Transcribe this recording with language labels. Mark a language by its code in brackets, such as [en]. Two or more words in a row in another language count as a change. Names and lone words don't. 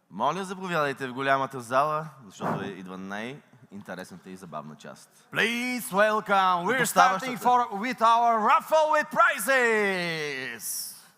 [bg] Моля, заповядайте в голямата зала, защото идва най-интересната и забавна част. [en] Please welcome. We're starting with our raffle with prizes.